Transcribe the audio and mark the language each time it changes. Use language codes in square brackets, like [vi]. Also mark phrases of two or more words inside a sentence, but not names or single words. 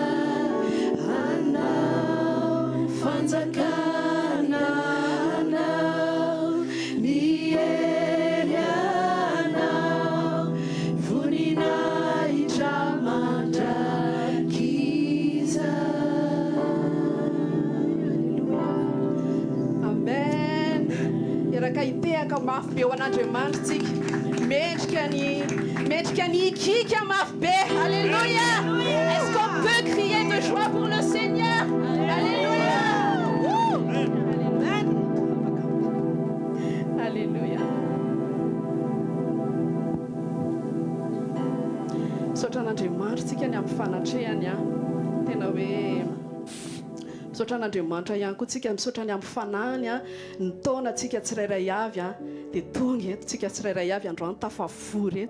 [mg] Anao fanjakana anao, ny hery anao, voninahitra mandrakiza. Amen. Iraka hitehaka mafy be ho an'Andriamanitra tsika, mendrika ny ikika mafy be. Alléluia. [fr] Est-ce qu'on peut crier de joie pour le Seigneur? Alléluia. Amen. Alléluia. [mg] Misaotra an'Andriamanitra tsika ny amin'ny fanatrehany a. Tena hoe misaotra an'Andriamanitra ihany koa tsika, misaotra ny amin'ny fanahany a. Ny taona tsika tsirairay avy a, dia tonga eto tsika tsirairay avy androany tafavory eto.